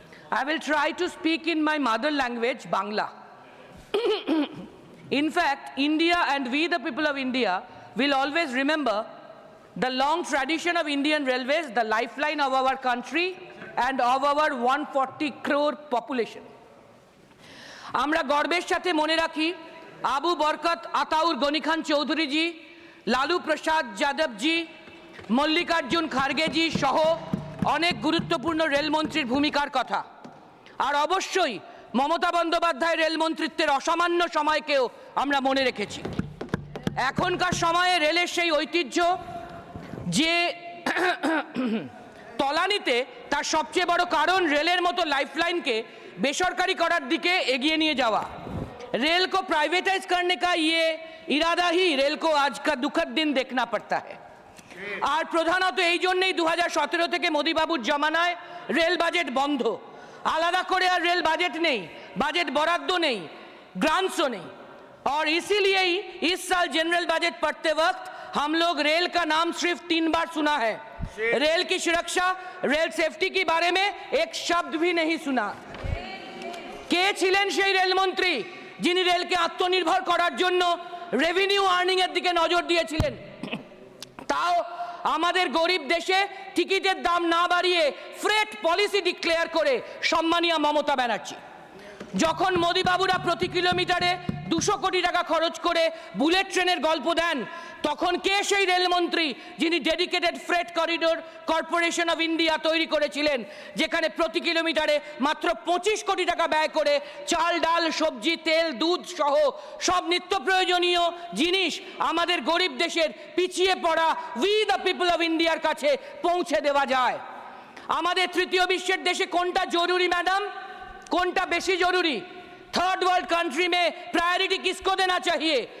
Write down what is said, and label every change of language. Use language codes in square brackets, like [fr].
[en] I will try to speak in my mother language, Bangla. In fact, India and we, the people of India, will always remember the long tradition of Indian Railways, the lifeline of our country, and of our 140 crore population. [bn] আমরা গর্বের সাথে মনে রাখি আবু বরকত আতাউর গনি খান চৌধুরী জি, লালু প্রসাদ যাদব জি, মল্লিকার্জুন খারগে জি সহ অনেক গুরুত্বপূর্ণ রেলমন্ত্রীর ভূমিকার কথা। আর অবশ্যই মমতা বন্দ্যোপাধ্যায় রেলমন্ত্রিত্বের অসামান্য সময়কেও আমরা মনে রেখেছি। এখনকার সময়ে রেলের সেই ঐতিহ্য যে তলানিতে, তার সবচেয়ে বড় কারণ রেলের মতো লাইফলাইনকে বেসরকারি করার দিকে এগিয়ে নিয়ে যাওয়া। [hi] रेल को प्राइवेटाइज करने का ये इरादा ही रेल को आज का दुखद दिन देखना पड़ता है। [bn] আর প্রধানত এই জন্যই 2017 থেকে মোদিবাবুর জমানায় রেল বাজেট বন্ধ। আলাদা করে আর রেল বাজেট নেই, বাজেট বরাদ্দ নেই, ग्रांट्स नहीं। [hi] और इसीलिए ही इस साल जनरल बजट पढ़ते वक्त हम लोग रेल का नाम सिर्फ 3 बार सुना है। रेल की सुरक्षा, रेल सेफ्टी के बारे में एक शब्द भी नहीं सुना। [bn] কে ছিলেন সেই রেলমন্ত্রী যিনি রেলকে আত্মনির্ভর করার জন্য রেভিনিউ আর্নিং এর দিকে নজর দিয়েছিলেন? তাও আমাদের গরিব দেশে টিকিটের দাম না বাড়িয়ে ফ্রেট পলিসি ডিক্লেয়ার করে সম্মানীয় মমতা ব্যানার্জি। যখন মোদিবাবুরা প্রতি কিলোমিটারে 200 কোটি টাকা খরচ করে বুলেট ট্রেনের গল্প দেন, তখন কে সেই রেলমন্ত্রী যিনি dedicated freight corridor corporation of India তৈরি করেছিলেন, যেখানে প্রতি কিলোমিটারে মাত্র 25 কোটি টাকা ব্যয় করে চাল ডাল সবজি তেল দুধ সহ সব নিত্য প্রয়োজনীয় জিনিস আমাদের গরিব দেশের পিছিয়ে পড়া উই দ্য পিপল অফ ইন্ডিয়ার কাছে পৌঁছে দেওয়া যায়। আমাদের তৃতীয় বিশ্বের দেশে কোনটা জরুরি ম্যাডাম, কোনটা বেশি জরুরি? [hi] थर्ड वर्ल्ड कंट्री में प्रायोरिटी किसको देना चाहिए?